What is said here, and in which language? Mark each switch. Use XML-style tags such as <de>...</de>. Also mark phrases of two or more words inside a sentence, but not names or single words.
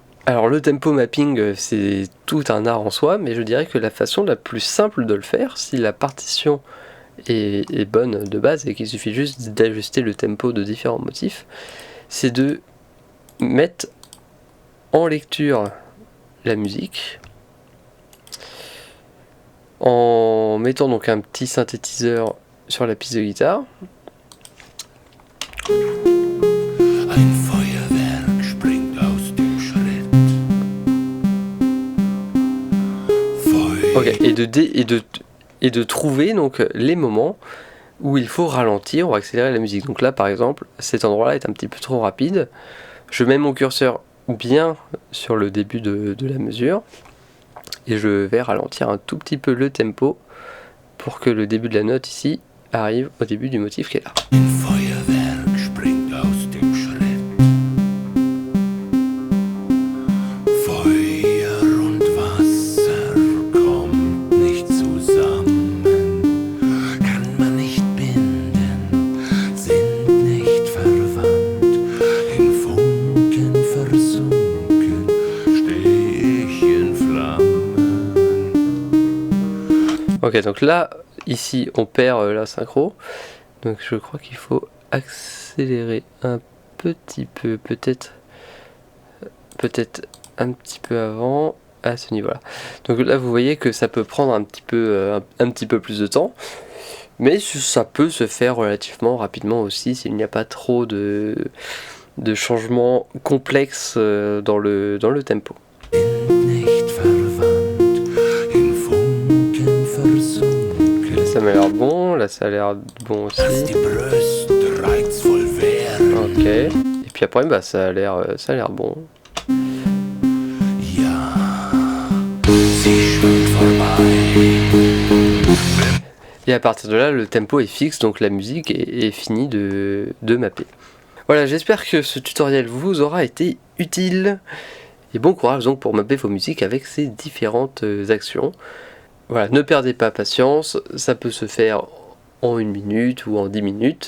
<fr>Alors le</fr> <en>tempo mapping</en> <fr>c'est tout un art en soi, mais je dirais que la façon la plus simple de le faire, si la partition est bonne de base et qu'il suffit juste d'ajuster le tempo de différents motifs, c'est de mettre en lecture la musique, en mettant donc un petit synthétiseur sur la piste de guitare.</fr> <de>Ein Feuerwerk springt aus dem Schritt.</de> <fr>Ok, et de trouver donc les moments où il faut ralentir ou accélérer la musique. Donc là par exemple, cet endroit-là est un petit peu trop rapide. Je mets mon curseur bien sur le début de la mesure et je vais ralentir un tout petit peu le tempo pour que le début de la note ici arrive au début du motif qui est là.</fr> <de>Ein Feuerwerk springt aus dem Schritt. Feuer und Wasser kommt nicht zusammen, kann man nicht binden, sind nicht verwandt. In Funken versunken steh ich in Flammen.</de> <fr>Ok, donc là, ici, on perd la synchro. Donc je crois qu'il faut accélérer un petit peu, peut-être un petit peu avant, à ce niveau-là. Donc là, vous voyez que ça peut prendre un petit peu plus de temps. Mais ça peut se faire relativement rapidement aussi, s'il n'y a pas trop de changements complexes dans le tempo.</fr> <de>Nicht verwandt, in Funken versunken.</de> <fr>Là, ça m'a l'air bon, là ça a l'air bon aussi.</fr> <de>Als die Brüste reizvoll wären,</de> <fr>Ok. Et puis après, bah, ça a l'air bon.</fr> <de>ja, sie schwimmt vorbei.</de> <fr>Et à partir de là, le tempo est fixe, donc la musique est finie de mapper. Voilà, j'espère que ce tutoriel vous aura été utile. Et bon courage donc pour mapper vos musiques avec ces différentes actions. Voilà, ne perdez pas patience, ça peut se faire en 1 minute ou en 10 minutes.</fr>